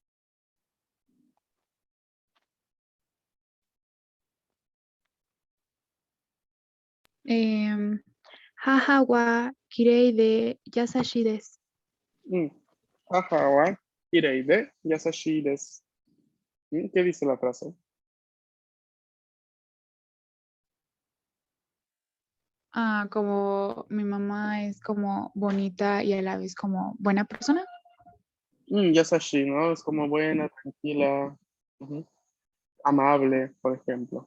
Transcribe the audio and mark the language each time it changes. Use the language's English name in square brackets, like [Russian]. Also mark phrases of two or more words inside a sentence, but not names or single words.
[Japanese] 母はきれいでやさしいです. 母はきれいでやさしいです. [Spanish] ¿Qué dice la frase? Como mi mamá es como bonita y a la vez como buena persona. Yasashi, ¿no? Es como buena, tranquila, amable, por ejemplo.